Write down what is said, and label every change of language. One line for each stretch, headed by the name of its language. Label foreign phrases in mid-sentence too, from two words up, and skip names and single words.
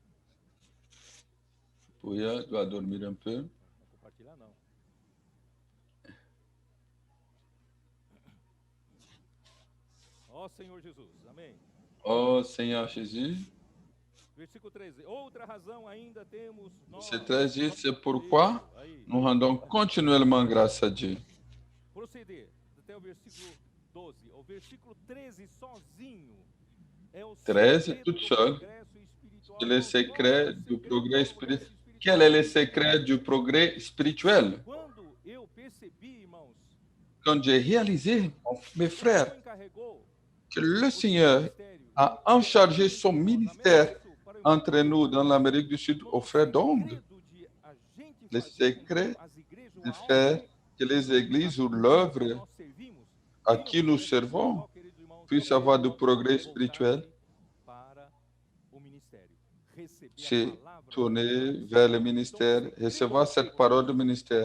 French: Pouya doit dormir un peu.
Portuguese: Ó Senhor Jesus, amém.
French: Oh Seigneur Jésus.
Portuguese: Versículo 13. Outra razão ainda temos nós.
French: C'est 13, c'est pourquoi nous rendons continuellement grâce à Dieu.
Portuguese: Proceder até o versículo 12. O versículo 13 sozinho é o 13,
French: toute seule, c'est le secret du progrès spirituel. Quel est le secret du progrès spirituel?
Portuguese: Quando eu percebi, irmãos,
French: quand j'ai réalisé, mes frères, que le Seigneur a enchargé son ministère entre nous dans l'Amérique du Sud aux frères d'Onde, le secret de faire que les églises ou l'œuvre à qui nous servons puissent avoir du progrès spirituel, c'est tourner vers le ministère, recevoir cette parole du ministère.